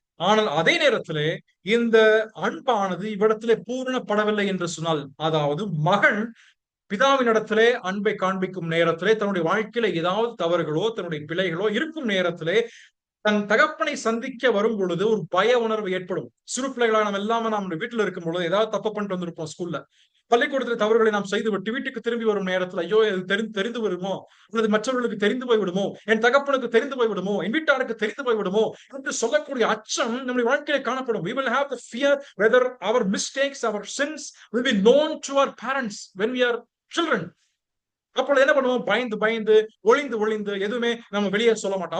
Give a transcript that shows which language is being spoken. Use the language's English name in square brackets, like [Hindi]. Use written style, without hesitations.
[Tamil] ஆனால் அதே நேரத்திலே இந்த அன்பானது இவ்விடத்திலே பூரணப்படவில்லை என்று சொன்னால், அதாவது மகன் பிதாவினிடத்திலே அன்பை காண்பிக்கும் நேரத்திலே தன்னுடைய வாழ்க்கையில ஏதாவது தவறுகளோ தன்னுடைய பிழைகளோ இருக்கும் நேரத்திலே தன் தகப்பனை சந்திக்க வரும் பொழுது ஒரு பய உணர்வு ஏற்படும். சிறு பிள்ளைகளாக நம்ம எல்லாமே நம்முடைய வீட்டுல இருக்கும் பொழுது ஏதாவது தப்பு பண்ணிட்டு வந்திருப்போம் ஸ்கூல்ல. பள்ளிக்கூடத்தில் தவறுகளை நாம் செய்துவிட்டு வீட்டுக்கு திரும்பி வரும் நேரத்தில் ஐயோ இது தெரிந்து வருமோ, அல்லது மற்றவர்களுக்கு தெரிந்து போய்விடுமோ, என் தகப்பனுக்கு தெரிந்து போய்விடுமோ, என் வீட்டாருக்கு தெரிந்து போய்விடுமோ என்று சொல்லக்கூடிய அச்சம் நம்முடைய வாழ்க்கையில காணப்படும். [English] We will have the fear whether our mistakes, our sins will be known to our parents when we are children. [Tamil] அப்பொழுது என்ன பண்ணுவோம்? பயந்து பயந்து ஒளிந்து எதுவுமே நம்ம வெளியே சொல்ல மாட்டோம்.